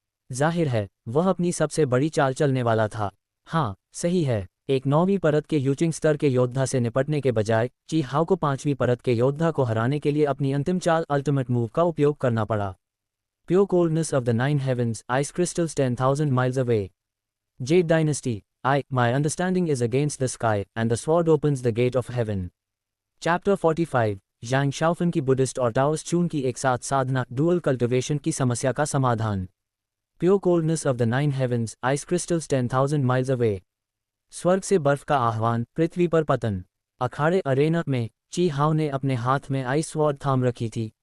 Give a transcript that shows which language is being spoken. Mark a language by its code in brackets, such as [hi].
[hi] जाहिर है वह अपनी सबसे बड़ी चाल चलने वाला था। हाँ, सही है, एक 9वीं परत के यूचिंग स्तर के योद्धा से निपटने के बजाय ची हाओ को 5वीं परत के योद्धा को हराने के लिए अपनी अंतिम चाल अल्टीमेट मूव का उपयोग करना पड़ा। [en] Pure coldness of the 9 heavens, ice crystals 10,000 miles away. Jade dynasty, my understanding is against the sky, and the sword opens the gate of heaven. [hi] Chapter 45, यांग शाओफन की बुद्धिस्ट और टाओइस्ट चून की एक साथ साधना, डुअल कल्टिवेशन की समस्या का समाधान। [en] Pure coldness of the 9 heavens, ice crystals 10,000 miles away. [hi] स्वर्ग से बर्फ का आह्वान, पृथ्वी पर पतन। अखाड़े अरेना में ची हाओ ने अपने हाथ में आइस स्वॉर्ड थाम रखी थी।